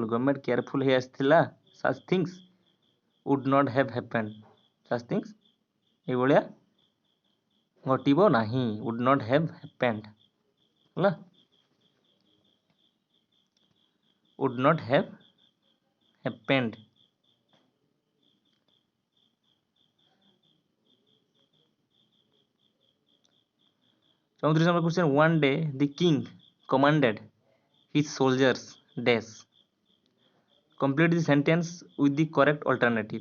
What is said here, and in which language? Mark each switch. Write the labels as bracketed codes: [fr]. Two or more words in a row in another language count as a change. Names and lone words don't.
[en] government careful [or] ହେଇ ଆସିଥିଲା [en] such things would not have happened. such things [or] ଏଇଭଳିଆ ଘଟିବ ନାହିଁ, [en] would not have happened ହେଲା। would not have happened. [hi] चौंतीस नंबर [en] question one day the king commanded his soldiers dash complete the sentence with the correct alternative.